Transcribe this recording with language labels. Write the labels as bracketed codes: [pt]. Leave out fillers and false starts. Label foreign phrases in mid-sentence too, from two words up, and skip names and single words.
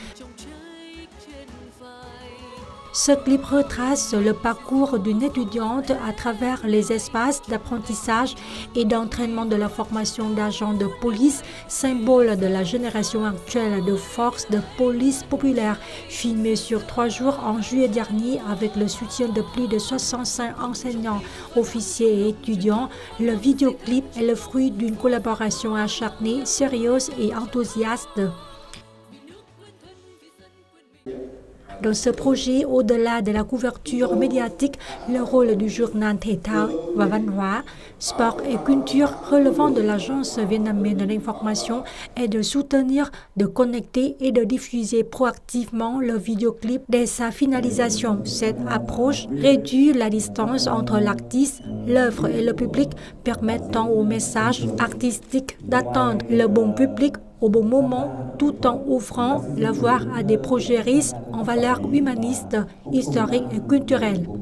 [fr] Ce clip retrace le parcours d'une étudiante à travers les espaces d'apprentissage et d'entraînement de la formation d'agents de police, symbole de la génération actuelle de forces de police populaire, filmé sur 3 jours en juillet dernier avec le soutien de plus de 65 enseignants, officiers et étudiants. Le vidéoclip est le fruit d'une collaboration acharnée, sérieuse et enthousiaste. Dans ce projet, au-delà de la couverture médiatique, le rôle du journal Thể thao và Văn hóa, Sport et Culture relevant de l'Agence vietnamienne de l'information est de soutenir, de connecter et de diffuser proactivement le vidéoclip dès sa finalisation. Cette approche réduit la distance entre l'artiste, l'œuvre et le public, permettant au message artistique d'atteindre le bon public au bon moment, tout en ouvrant la voie à des projets riches en valeurs humanistes, historiques et culturelles.